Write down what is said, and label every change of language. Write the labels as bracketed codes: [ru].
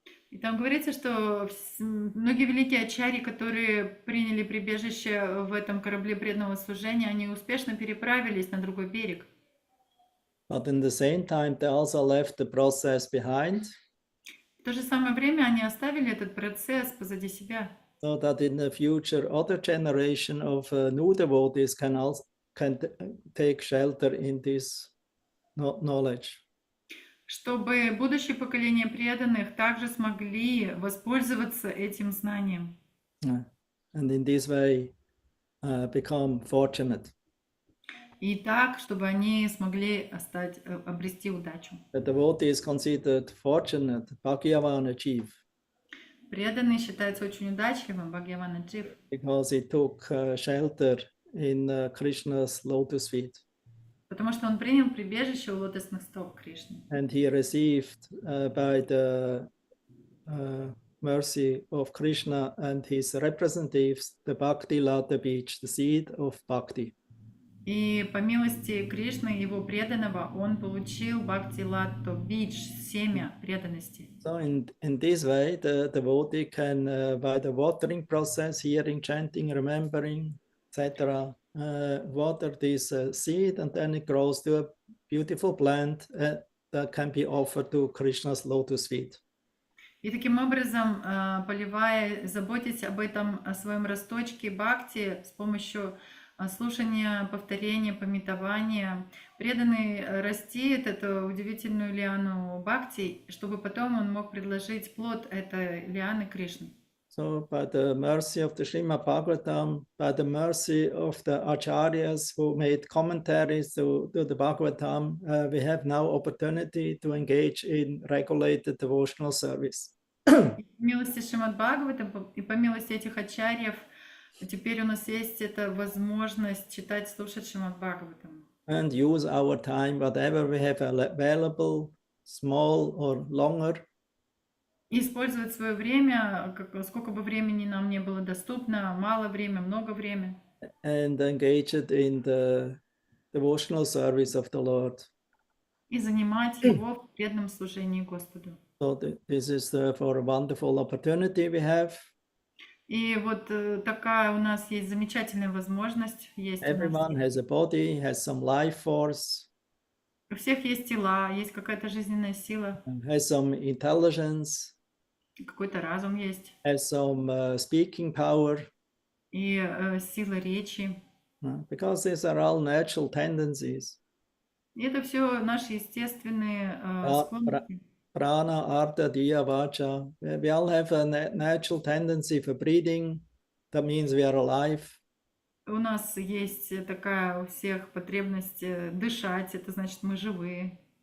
[ru] И там говорится, что многие великие ачарьи, которые приняли прибежище в этом корабле преданного служения, они успешно переправились на другой берег. [en] But in the same time, they also left the process behind. [ru] В то же самое время они оставили этот процесс позади себя. [en] So that in the future, other generation of new devotees can take shelter in this knowledge. [ru] Чтобы будущее поколение преданных также смогли воспользоваться этим знанием. [en] And in this way become fortunate. [ru] И так, чтобы они смогли обрести удачу. [en] The devotee is considered fortunate, Bhagyavan achieve. [ru] Преданный считается очень удачливым, Бхагьяван Аджив. [en] Because he took shelter in Krishna's lotus feet. [ru] Потому что он принял прибежище у лотосных стоп Кришны. [en] And he received by the mercy of Krishna and his representatives the Bhakti Lata Beach, the seed of Bhakti. [ru] И по милости Кришны, его преданного, он получил Бхакти Latto Bij, семя преданности. [en] So in this way, the devotee can, by the watering process, hearing, chanting, remembering, etc., water this seed, and then it grows to a beautiful plant that can be offered to Krishna's lotus feet. [ru] И таким образом, поливая, заботясь об этом, о своем росточке бхакти с помощью слушания, повторения, памятования, преданный растит эту удивительную лиану бхакти, чтобы потом он мог предложить плод этой лианы Кришне. [en] So by the mercy of the Srimad Bhagavatam, by the mercy of the acharyas who made commentaries to the Bhagavatam, we have now opportunity to engage in regulated devotional service. [ru] По милости Шримад Бхагаватам и по милости этих ачарьев, теперь у нас есть эта возможность читать, слушать Шримад Бхагаватам. [en] And use our time, whatever we have available, small or longer. [ru] И использовать свое время, сколько бы времени нам не было доступно, мало время, много времени. [en] And engage it in the devotional service of the Lord. [ru] И занимать его в преданном служении Господу. [en] So this is therefore a wonderful opportunity we have. [ru] И вот такая у нас есть замечательная возможность. Есть [en] Everyone has a body, has some life force. [ru] У всех есть тела, есть какая-то жизненная сила. [en] Has some intelligence. [ru] Какой-то разум есть. [en] Has some speaking power. [ru] И сила речи. [en] Because these are all natural tendencies. [ru] И это все наши естественные склонности. [sa] Prana, Artha, Diya, Vacha. [en] We all have a natural tendency for breathing. That means we are alive. [ru] У нас есть такая у всех потребность дышать, это значит мы живые.